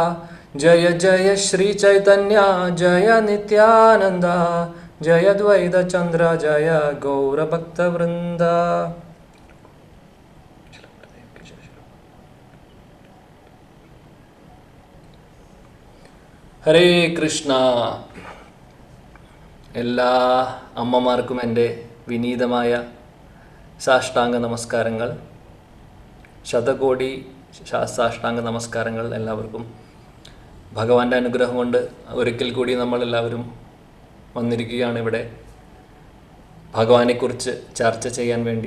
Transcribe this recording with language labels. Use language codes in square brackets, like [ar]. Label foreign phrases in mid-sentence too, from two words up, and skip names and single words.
[sa] जय जय श्री चैतन्य जय नित्यानंद, जय द्वैत चंद्र जय गौरभक्तवृंद। [ml] ഹരേ കൃഷ്ണ. എല്ലാ അമ്മമാർക്കും എൻ്റെ വിനീതമായ സാഷ്ടാംഗ നമസ്കാരങ്ങൾ, ശതകോടി സാഷ്ടാംഗ നമസ്കാരങ്ങൾ എല്ലാവർക്കും. ഭഗവാന്റെ അനുഗ്രഹം കൊണ്ട് ഒരിക്കൽ കൂടി നമ്മളെല്ലാവരും വന്നിരിക്കുകയാണ് ഇവിടെ ഭഗവാനെക്കുറിച്ച് ചർച്ച ചെയ്യാൻ വേണ്ടി.